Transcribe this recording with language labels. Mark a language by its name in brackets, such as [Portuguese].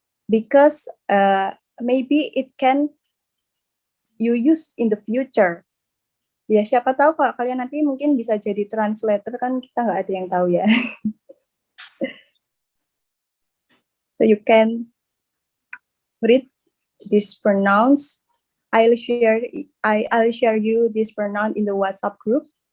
[English] Because maybe it can you use in the future. [Indonesian] Ya, siapa tahu kalau kalian nanti mungkin bisa jadi translator, kan kita nggak ada yang tahu ya. [English] So you can read these pronouns. I'll share you this pronoun in the WhatsApp group.